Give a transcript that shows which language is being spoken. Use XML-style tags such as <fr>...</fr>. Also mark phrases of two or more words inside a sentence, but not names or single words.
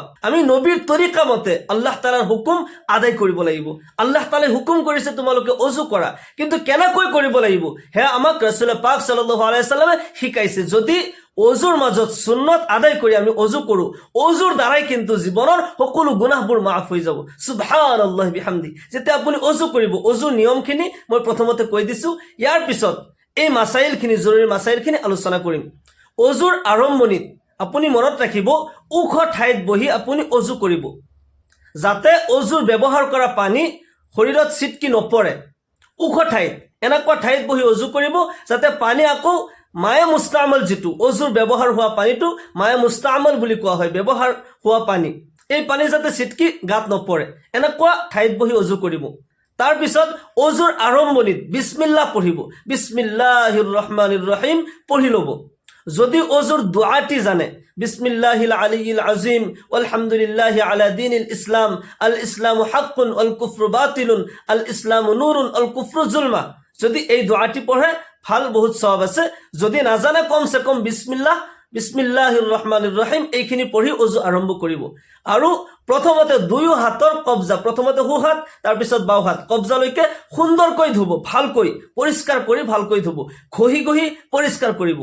<as>আমি নবীৰ তৰিকা মতে আল্লাহ তাআলাৰ হুকুম আদায় কৰিব লাগিব। আল্লাহ তাআলাই হুকুম কৰিছে তোমালোকে অজু কৰা, কিন্তু কেনেকৈ কৰিব লাগিব সেয়া আমাক ৰাসূল পাক</as> <ar>صلى الله عليه وسلم</ar> <as>শিকাইছে। যদি অজুৰ মাজত সুন্নত আদায় কৰি আমি অজু কৰোঁ, অজুৰ দ্বাৰাই কিন্তু জীৱনৰ সকলো গুনাহবোৰ মাফ হৈ যাব।</as> <ar>سبحان الله وبحمده.</ar> <as>যেতিয়া আপুনি অজু কৰিব, অজুৰ নিয়মখিনি মই প্ৰথমতে কৈ দিছোঁ, ইয়াৰ পিছত এই মাসাইলখিনি, জৰুৰী মাসাইলখিনি আলোচনা কৰিম। অজুৰ আৰম্ভণিত আপুনি মনত ৰাখিব, ওখ ঠাইত বহি আপুনি অজু কৰিব, যাতে অজুৰ ব্যৱহাৰ কৰা পানী শৰীৰত ছিটকি নপৰে। ওখ ঠাইত, এনেকুৱা ঠাইত বহি অজু কৰিব যাতে পানী আকৌ</as> <ar>ماء مستعمل,</ar> <as>যিটো অজুৰ ব্যৱহাৰ হোৱা পানীটো</as> <ar>ماء مستعمل</ar> <as>বুলি কোৱা হয়, ব্যৱহাৰ হোৱা পানী, এই পানী যাতে ছিটকি গাত নপৰে, এনেকুৱা ঠাইত বহি অজু কৰিব। তাৰপিছত অজুৰ আৰম্ভণিত বিসমিল্লাহ পঢ়িব,</as> <ar>بسم الله الرحمن الرحيم</ar> <as>পঢ়ি ল'ব। যদি অজুৰ দুআটি জানে,</as> <ar>بسم الله العلي العظيم الحمد لله على دين الإسلام الإسلام حق الكفر باطل الإسلام نور الكفر ظلمة,</ar> <as>যদি এই দুআটি পঢ়ে ভাল, বহুত সওয়াব আছে। যদি নাজানে,</as> <ur>کم سے کم</ur> <ar>بسم الله الرحمن الرحيم</ar> <as>এইখিনি পঢ়ি অজু আৰম্ভ কৰিব। আৰু প্ৰথমতে 2 হাতৰ কবজা, প্ৰথমতে সোঁ হাত, তাৰপিছত বাওঁ হাত কবজালৈকে সুন্দৰকৈ ধুব, ভালকৈ পৰিষ্কাৰ কৰি ভালকৈ ধুব, ঘঁহি ঘঁহি পৰিষ্কাৰ কৰিব।</as>